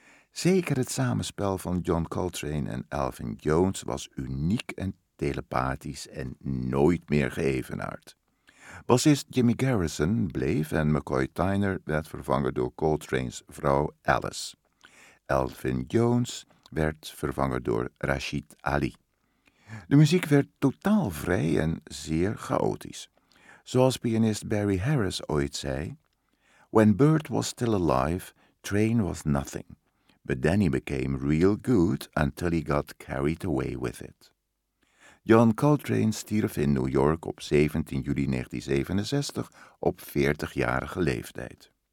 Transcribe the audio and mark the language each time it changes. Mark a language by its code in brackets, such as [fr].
[nl] Zeker het samenspel van John Coltrane en Elvin Jones was uniek en telepathisch en nooit meer geëvenaard. Bassist Jimmy Garrison bleef en McCoy Tyner werd vervangen door Coltrane's vrouw Alice. Elvin Jones werd vervangen door Rashid Ali. De muziek werd totaal vrij en zeer chaotisch. Zoals pianist Barry Harris ooit zei: [en] "When Bird was still alive, Train was nothing. But then he became real good until he got carried away with it." [nl] John Coltrane stierf in New York op 17 juli 1967 op 40-jarige leeftijd.